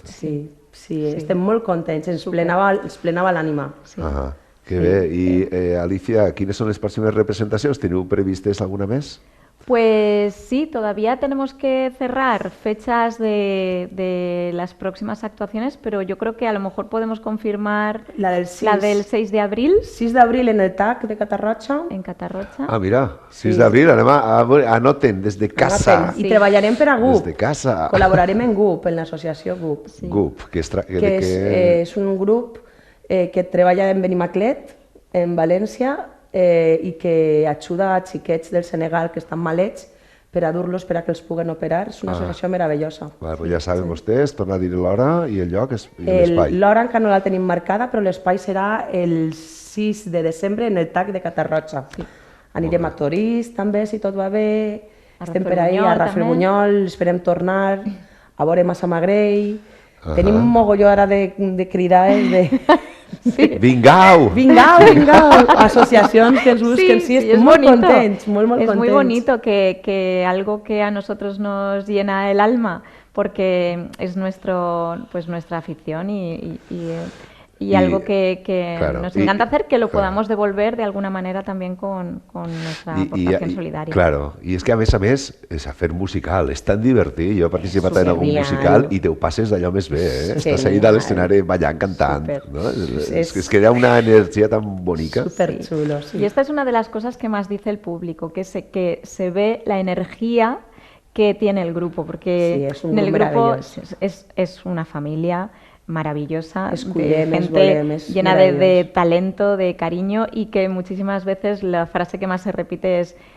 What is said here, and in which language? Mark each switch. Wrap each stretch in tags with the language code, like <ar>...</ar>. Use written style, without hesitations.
<ca>Sí, estem molt contents, ens plenava l'ànima. Que bé. I, Alicia, quines són les pròximes representacions? Teniu previstes alguna més?</ca> <es>Pues sí, todavía tenemos que cerrar fechas de las próximas actuaciones, pero yo creo que a lo mejor podemos confirmar La del 6 de abril</es> <ca>6 d'abril en el TAC de Catarroja. en Catarroja. Ah, mira, 6 d'abril, anem anoten des de casa. I treballarem per a GUP. Des de casa. Col·laborarem en GUP, en l'associació GUP. GUP, que És un grup que treballa en Benimaclet, en València, i que ajuda a xiquets del Senegal que estan malets per a dur-los per a que els puguen operar. És una associació meravellosa. Pues ja saben vostès, torna a dir l'hora i el lloc i l'espai. L'hora encara no la tenim marcada, però l'espai serà el 6 de desembre en el TAC de Catarroja. Anirem a Torís també, si tot va bé. Estem per ahir a Rafelbunyol, esperem tornar, a veure Massamagrell. Tenim un mogolló ara de cridades de... Vingau! Asociacions que ens busquen, sí, estem molt contents, molt contents.</ca> <es>Es muy bonito que algo que a nosotros nos llena el alma, porque es nuestra afición y algo que claro, nos encanta hacer, que lo podamos devolver de alguna manera también con nuestra aportación solidaria.</es> <ca>Claro, i és que a més, és a fer musical, és tan divertit. Jo he participat en algun musical i te ho passes d'allò més bé, eh? Estàs ahí a l'escenari ballant, cantant.</ca> <es>¿no? Es que era una energía tan bonita. Súper chulo, sí. Y esta es una de las cosas que más dice el público, que se ve la energía que tiene el grupo, porque en el grupo es una familia maravillosa, de gente llena de talento, de cariño, y que muchísimas veces la frase que más se repite es</es>